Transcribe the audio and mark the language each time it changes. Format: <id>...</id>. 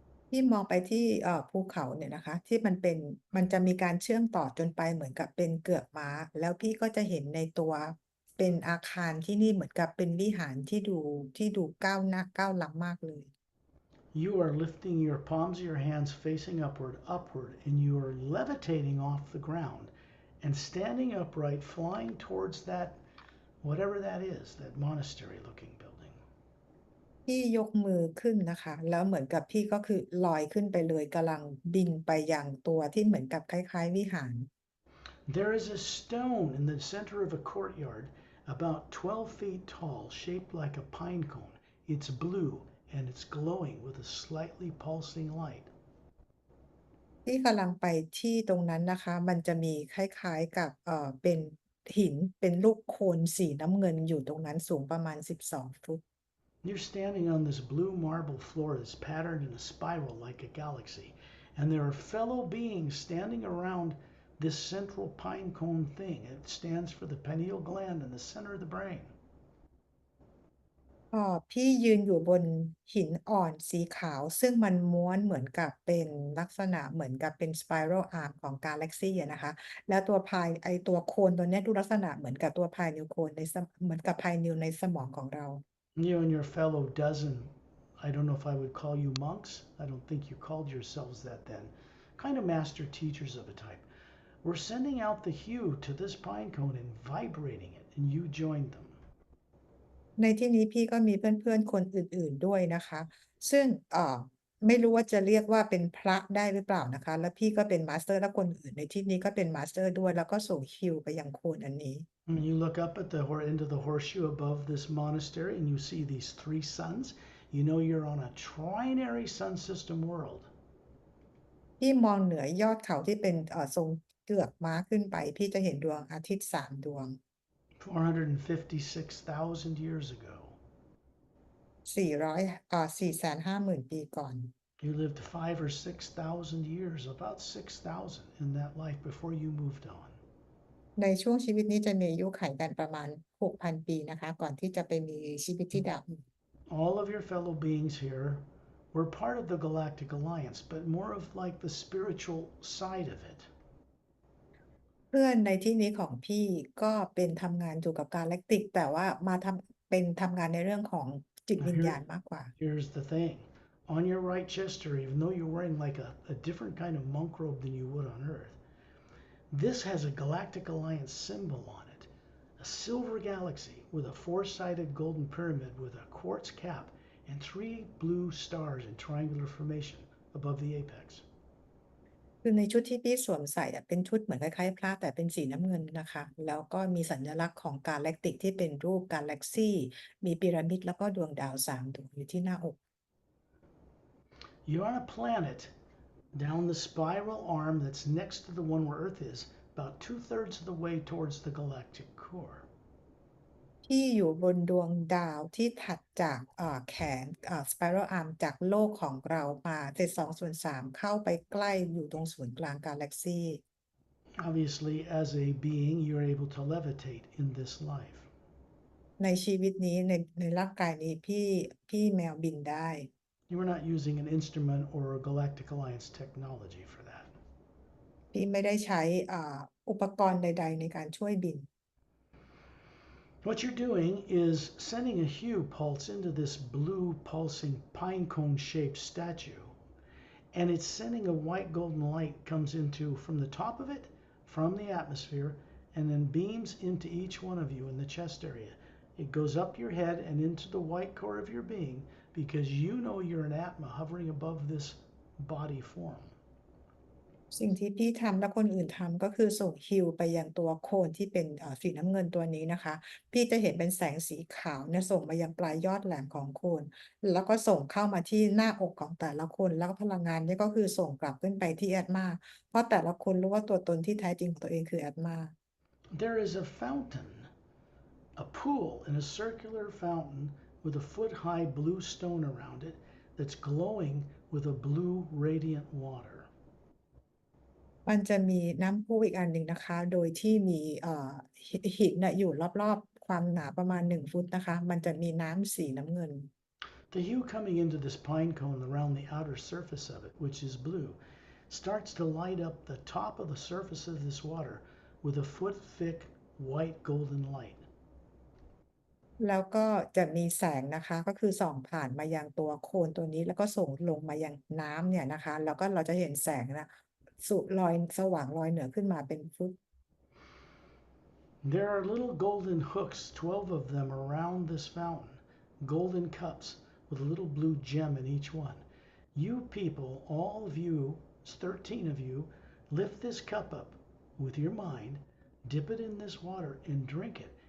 <th>ที่มองไปที่ภูเขาเนี่ยนะคะที่มันจะมีการเชื่อมต่อจนไปเหมือนกับเป็นเกือกม้าแล้วพี่ก็จะเห็นในตัวเป็นอาคารที่นี่เหมือนกับเป็นวิหารที่ดูก้าวล้ำมากเลย</th> <en>You are lifting your palms of your hands facing upward, and you are levitating off the ground and standing upright, flying towards that, whatever that is, that monastery looking building.</en> <th>พี่ยกมือขึ้นนะคะแล้วเหมือนกับพี่ก็คือลอยขึ้นไปเลยกำลังบินไปยังตัวที่เหมือนกับคล้ายๆวิหาร</th> <en>There is a stone in the center of a courtyard about 12 feet tall, shaped like a pine cone. It's blue and it's glowing with a slightly pulsing light.</en> <th>ที่กำลังไปที่ตรงนั้นนะคะมันจะมีคล้ายๆกับเป็นหินเป็นลูกโคลนสีน้ำเงินอยู่ตรงนั้นสูงประมาณ12ฟุต</th> <en>You're standing on this blue marble floor that's patterned in a spiral like a galaxy, and there are fellow beings standing around this central pine cone thing. It stands for the pineal gland in the center of the brain.</en> <th>พี่ยืนอยู่บนหินอ่อนสีขาวซึ่งมันม้วนเหมือนกับเป็นลักษณะเหมือนกับเป็น spiral arm ของกาแล็กซีอะนะคะแล้วตัวโคนตัวเนี้ยดูลักษณะเหมือนกับตัว pineal cone เหมือนกับ pineal ในสมองของเรา</th> <en>You and your fellow dozen, I don't know if I would call you monks. I don't think you called yourselves that then. Kind of master teachers of a type. We're sending out the hue to this pine cone and vibrating it, and you joined them.</en> <th>ในที่นี้พี่ก็มีเพื่อนๆคนอื่นๆด้วยนะคะซึ่งไม่รู้ว่าจะเรียกว่าเป็นพระได้หรือเปล่านะคะแล้วพี่ก็เป็นมาสเตอร์และคนอื่นในที่นี้ก็เป็นมาสเตอร์ด้วยแล้วก็ส่งคิวไปยังโคนอันนี้</th> <en>When you look up at into the horseshoe above this monastery and you see these three suns, you know you're on a trinary sun system world.</en> <th>พี่มองเหนือยอดเขาที่เป็นทรงเกือกม้าขึ้นไปพี่จะเห็นดวงอาทิตย์3ดวง</th> <en>456,000 years ago.</en> <th>450,000 ปีก่อน</th> <en>You lived 5,000 or 6,000 years, about 6,000 in that life before you moved on.</en> <th>ในช่วงชีวิตนี้จะมีอายุขัยกันประมาณ 6,000 ปีนะคะก่อนที่จะไปมีชีวิตที่ดาวอื่น</th> <en>All of your fellow beings here We're part of the Galactic Alliance, but more of like the spiritual side of it.</en> <th>เพื่อนในที่นี้ของพี่ก็เป็นทำงานอยู่กับกาแล็กติกแต่ว่ามาทำงานในเรื่องของจิต</th> <en>Now</en> <th>วิญญาณมากกว่า</th> <en>here's the thing. On your right chest, or even though you're wearing like a different kind of monk robe than you would on Earth, this has a Galactic Alliance symbol on it. A silver galaxy with a four-sided golden pyramid with a quartz cap and three blue stars in triangular formation above the apex.</en> <th>คือในชุดที่พี่สวมใส่อะเป็นชุดเหมือนคล้ายๆพระแต่เป็นสีน้ำเงินนะคะแล้วก็มีสัญลักษณ์ของกาแล็กติกที่เป็นรูปกาแล็กซีมีพีระมิดแล้วก็ดวงดาว3ดวงอยู่ที่หน้าอก</th> <en>You're on a planet down the spiral arm that's next to the one where Earth is, about 2/3 of the way towards the galactic core.</en> <th>ที่อยู่บนดวงดาวที่ถัดจากแขนspiral arm จากโลกของเรามาเศษ2/3เข้าไปใกล้อยู่ตรงศูนย์กลางกาแล็กซี</th> <en>Obviously, as a being, you're able to levitate in this life.</en> <th>ในชีวิตนี้ในร่างกายนี้พี่แมวบินได้</th> <en>You are not using an instrument or a Galactic Alliance technology for that.</en> <th>พี่ไม่ได้ใช้อุปกรณ์ใดๆในการช่วยบิน</th> <en>What you're doing is sending a hue pulse into this blue pulsing pine cone shaped statue, and it's sending a white golden light comes into from the top of it, from the atmosphere, and then beams into each one of you in the chest area. It goes up your head and into the white core of your being because you know you're an Atma hovering above this body form.</en> <th>สิ่งที่พี่ทำและคนอื่นทำก็คือส่งฮิวไปยังตัวโคนที่เป็นสีน้ำเงินตัวนี้นะคะพี่จะเห็นเป็นแสงสีขาวเนี่ยส่งมายังปลายยอดแหลมของโคนแล้วก็ส่งเข้ามาที่หน้าอกของแต่ละคนแล้วพลังงานนี้ก็คือส่งกลับขึ้นไปที่แอดมาเพราะแต่ละคนรู้ว่าตัวตนที่แท้จริงของตัวเองคือแอดมา</th> <en>There is a fountain, a pool in a circular fountain with a foot-high blue stone around it that's glowing with a blue radiant water.</en> <th>มันจะมีน้ำพุอีกอันหนึ่งนะคะโดยที่มีหินน่ะอยู่รอบๆความหนาประมาณ1ฟุตนะคะมันจะมีน้ำสีน้ำเงิน</th> <en>The hue coming into this pine cone around the outer surface of it, which is blue, starts to light up the top of the surface of this water with a foot-thick white golden light.</en> <th>แล้วก็จะมีแสงนะคะก็คือส่องผ่านมายังตัวโคนตัวนี้แล้วก็ส่งลงมายังน้ำเนี่ยนะคะแล้วก็เราจะเห็นแสงนะลอยสว่างลอยเหนือขึ้นมาเป็นฟุต</th> <en>There are little golden hooks, 12 of them around this fountain, golden cups with a little blue gem in each one. You people, all of you, 13 of you, lift this cup up with your mind, dip it in this water, and drink it.</en>